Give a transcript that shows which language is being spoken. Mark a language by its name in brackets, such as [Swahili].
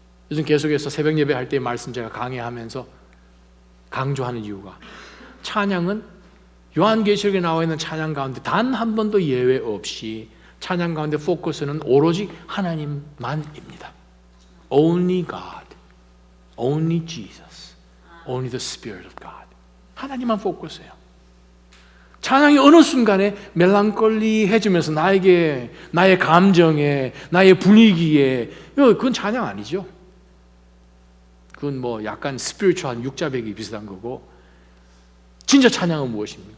[Korean] 요즘 계속해서 새벽 예배할 때의 말씀 제가 강의하면서 강조하는 이유가 찬양은 요한계시록에 나와 있는 찬양 가운데 단 한 번도 예외 없이 찬양 가운데 포커스는 오로지 하나님만입니다. [English] Only God, only Jesus, only the Spirit of God. [Korean] 하나님만 포커스예요. 찬양이 어느 순간에 멜랑콜리해지면서 나에게, 나의 감정에, 나의 분위기에, 그건 찬양 아니죠. 그건 뭐 약간 스피리추얼한 육자배기 비슷한 거고, 진짜 찬양은 무엇입니까?